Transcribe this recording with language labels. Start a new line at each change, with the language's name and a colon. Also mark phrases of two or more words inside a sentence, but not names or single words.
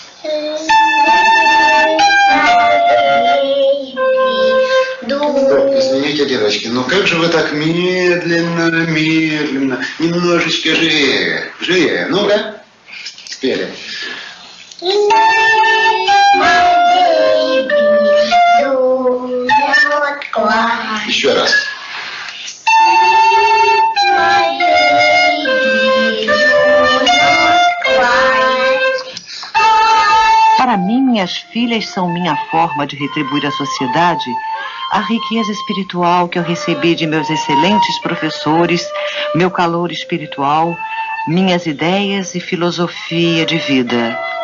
Russian: Извините, девочки, но как же вы так медленно, немножечко живее, живее, ну-ка, спели. Еще раз.
Portuguese: Para mim, minhas filhas são minha forma de retribuir à sociedade a riqueza espiritual que eu recebi de meus excelentes professores, meu calor espiritual, minhas ideias e filosofia de vida.